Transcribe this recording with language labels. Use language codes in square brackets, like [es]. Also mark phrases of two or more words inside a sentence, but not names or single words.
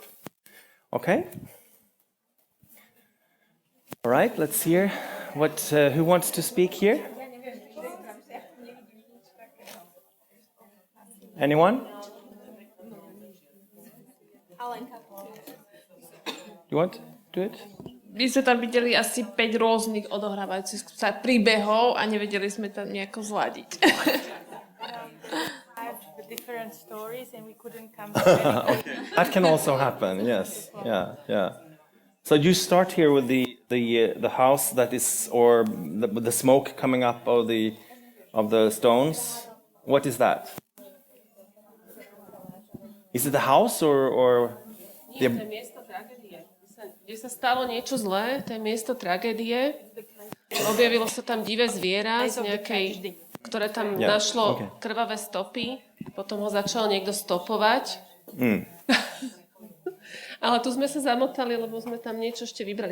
[en] Okay. All right. Let's hear what. Who wants to speak here? Anyone? You want to do it? [sk] My sme tam videli asi 5 rôznych odohrávajúcich sa príbehov a nevedeli sme tam nejako zladiť. [en] Different stories and we couldn't come Okay. That can also happen. Yes. Yeah. So you start here with the house that is, or the smoke coming up of the stones. What is that? Is it the house or [sk] Nie, to je miesto tragédie. Kde sa stalo niečo zlé, to je miesto tragédie. Objavilo sa tam divé zviera, ktoré tam našlo krvavé stopy. Potom ho začal niekto stopovať. Ale tu sme sa zamotali, lebo sme tam niečo ešte vybrali.